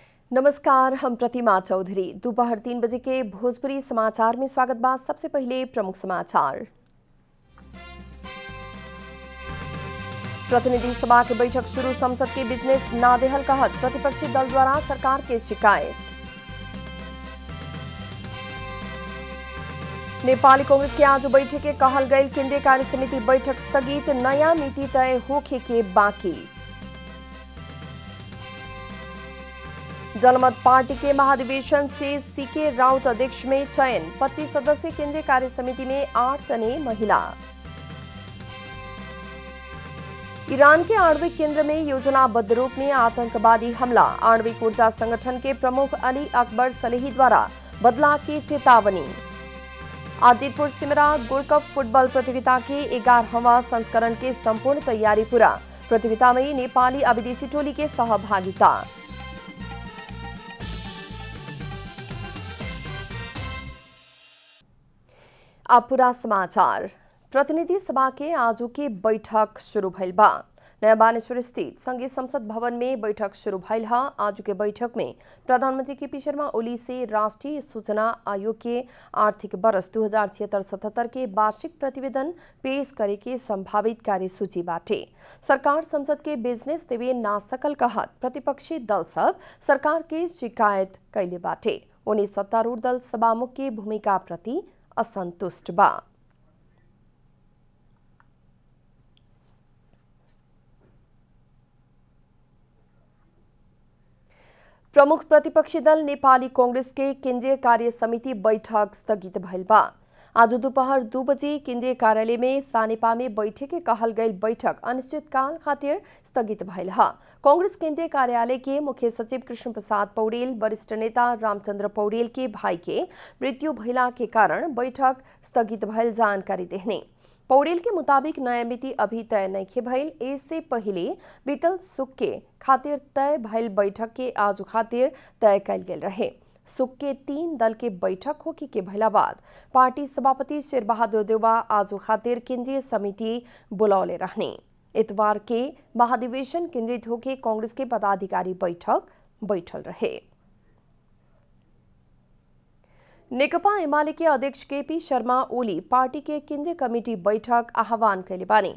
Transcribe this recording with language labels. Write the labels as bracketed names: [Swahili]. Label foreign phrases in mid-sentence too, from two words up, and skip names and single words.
[Bhojpuri] नमस्कार, हम प्रतिमा चौधरी। दोपहर 3 बजे के भोजपुरी समाचार में स्वागत बा। सबसे पहले प्रमुख समाचार। प्रतिनिधि सभा की बैठक शुरू, संसद के बिजनेस ना देहल कहत प्रतिपक्षी दल द्वारा सरकार के शिकायत। नेपाली कांग्रेस के आज बैठक के कहल गई केंद्रीय कार्य समिति बैठक स्थगित, नया नीति तय होखे के बाकी। जनमत पार्टी के महाधिवेशन से सीके राउत अध्यक्ष में चयन, 25 सदस्यीय केंद्रीय कार्य समिति में 8 जने महिला। ईरान के आणविक केंद्र में योजनाबद्ध रूप में आतंकवादी हमला, आणविक ऊर्जा संगठन के प्रमुख अली अकबर सलेही द्वारा बदला की चेतावनी। आदितपुर सिमरा गोल्ड कप फुटबॉल प्रतियोगिता के 11वां संस्करण के संपूर्ण तैयारी पूरा, प्रतियोगिता में नेपाली और विदेशी टोली के सहभागिता। अब पूरा समाचार। प्रतिनिधि सभा के आजू के बैठक शुरू भइल बा। नया बानेश्वर स्थित संघीय संसद भवन में बैठक शुरू भइल है। आजू के बैठक में प्रधानमंत्री केपी शर्मा ओली से राष्ट्रीय सूचना आयोग के आर्थिक वर्ष 2076-77 के वार्षिक प्रतिवेदन पेश करे के संभावित कार्यसूची बाटे। सरकार संसद के बिजनेस देवे ना सकल कहत प्रतिपक्षी दल सब सरकार के शिकायत कैले बाटे। उन्हें सत्तारूढ़ दल सभामुख की भूमिका प्रति असंतुष्ट बा। प्रमुख प्रतिपक्षी दल नेपाली कांग्रेस के केंद्रीय कार्य समिति बैठक स्थगित भइल बा। आज दोपहर 2 बजे केंद्रीय कार्यालय में सानेपा में बैठक के कहल गई बैठक अनिश्चितकाल खातिर स्थगित भइल है। कांग्रेस केंद्रीय कार्यालय के मुख्य सचिव कृष्ण प्रसाद पौडेल वरिष्ठ नेता रामचंद्र पौडेल के भाई के मृत्यु भइला के कारण बैठक स्थगित भइल जानकारी देहने। पौडेल के मुताबिक नया मिति अभी तय नहीं भइल, इससे पहले बीतल सुख के खातिर तय भइल बैठक के आज खातिर तय कल गेल रहे। सुख के 3 दल के बैठक होके के भइला बाद पार्टी सभापति शेर बहादुर देउबा आज खातिर केंद्रीय समिति बुलौले रहने। इतवार के महाधिवेशन केंद्रित होके कांग्रेस के पदाधिकारी बैठक बैठल रहे। नेकपा एमाले के अध्यक्ष केपी शर्मा ओली पार्टी के केंद्रीय कमेटी बैठक आह्वान कैले बानी।